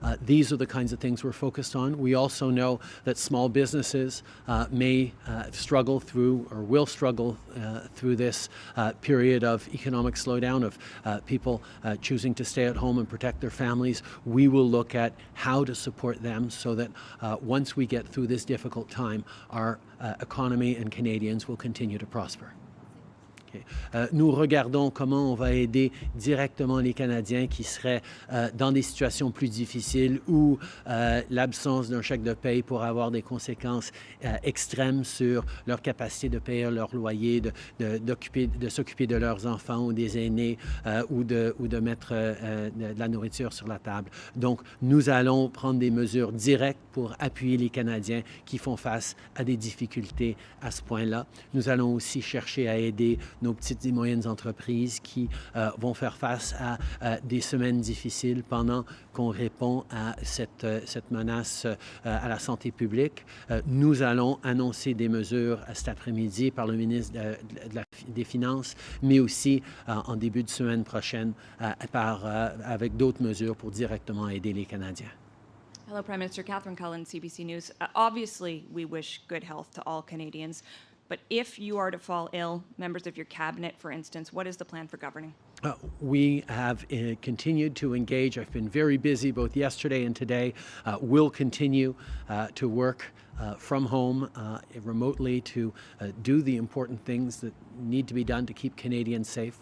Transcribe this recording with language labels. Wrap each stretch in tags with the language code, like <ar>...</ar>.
<en>These are the kinds of things we're focused on. We also know that small businesses may struggle through or will struggle through this period of economic slowdown, of people choosing to stay at home and protect their families. We will look at how to support them so that once we get through this difficult time, our economy and Canadians will continue to prosper.</en> <fr>Nous regardons comment on va aider directement les Canadiens qui seraient dans des situations plus difficiles où l'absence d'un chèque de paye pourrait avoir des conséquences extrêmes sur leur capacité de payer leur loyer, de s'occuper de leurs enfants ou des aînés ou de mettre de la nourriture sur la table. Donc, nous allons prendre des mesures directes pour appuyer les Canadiens qui font face à des difficultés à ce point-là. Nous allons aussi chercher à aider nos petites et moyennes entreprises qui vont faire face à des semaines difficiles pendant qu'on répond à cette menace à la santé publique. Nous allons annoncer des mesures cet après-midi par le ministre des Finances, mais aussi en début de semaine prochaine avec d'autres mesures pour directement aider les Canadiens.</fr> <en>Hello, Prime Minister. Catherine Cullen, CBC News. Obviously, we wish good health to all Canadians, but if you are to fall ill, members of your cabinet, for instance, what is the plan for governing? We have continued to engage. I've been very busy both yesterday and today. We'll continue to work from home remotely to do the important things that need to be done to keep Canadians safe.</en>